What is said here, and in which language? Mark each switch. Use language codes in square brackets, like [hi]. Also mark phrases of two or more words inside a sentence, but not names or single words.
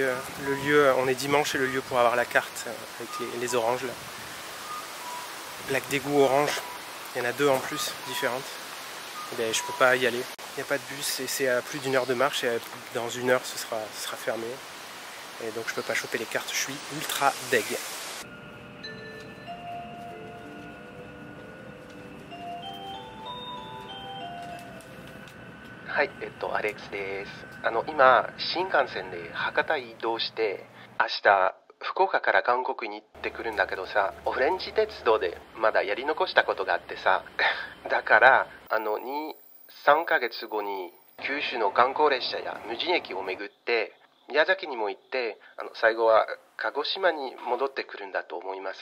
[fr] Le lieu, on est dimanche et le lieu pour avoir la carte avec les oranges là. Plaque d'égout orange. Il y en a 2 en plus, différentes. Et ben, je peux pas y aller. Il n'y a pas de bus et c'est à plus d'1 heure de marche et dans 1 heure ce sera fermé. Et donc je peux pas choper les cartes. Je suis ultra deg. [ja] はい、アレックスです。今、新幹線で博多移動して、明日、福岡から韓国に行ってくるんだけどさ、オレンジ鉄道でまだやり残したことがあってさ、だから、3ヶ月後に九州の観光列車や無人駅を巡って、宮崎にも行って、最後は鹿児島に戻ってくるんだと思います。